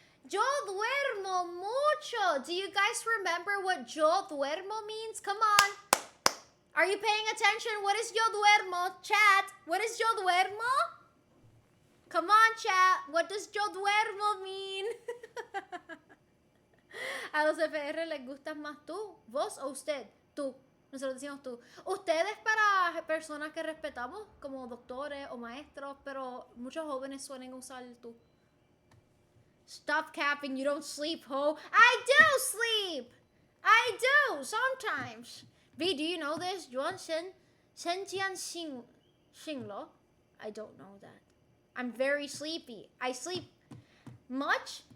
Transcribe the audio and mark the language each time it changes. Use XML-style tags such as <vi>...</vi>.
<es>Yo duermo mucho.</es> <en>Do you guys remember what yo duermo means? Come on. Are you paying attention? What is yo duermo? Chat, what is yo duermo? Come on, chat. What does yo duermo mean?</en> <es>A los FR les gustas más tú, vos o usted. Tú. Nosotros decimos tú. Ustedes para personas que respetamos, como doctores o maestros, pero muchos jóvenes suelen usar el tú.</es> <en>Stop capping, you don't sleep, ho. I do sleep! I do, sometimes. V, do you know this? Yuan Shenjian Xinglo? I don't know that. I'm very sleepy. I sleep much.</en>